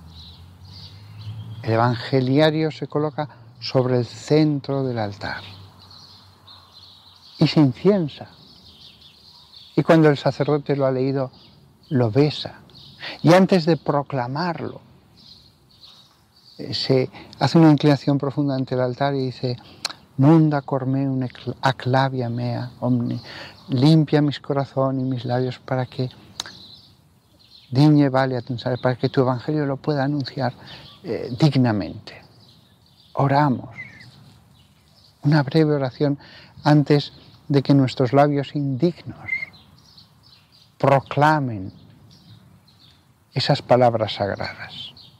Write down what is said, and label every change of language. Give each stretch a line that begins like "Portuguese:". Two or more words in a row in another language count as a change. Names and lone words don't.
Spanish: El evangeliario se coloca sobre el centro del altar y se inciensa. Y cuando el sacerdote lo ha leído, lo besa. Y antes de proclamarlo, se hace una inclinación profunda ante el altar y dice:
Latin: Nunca cor meum ac labia mea omni,
Spanish: limpia mis corazón y mis labios para que digne valia tu mensaje, para que tu evangelio lo pueda anunciar dignamente. Oramos, una breve oración antes de que nuestros labios indignos proclamen esas palabras sagradas.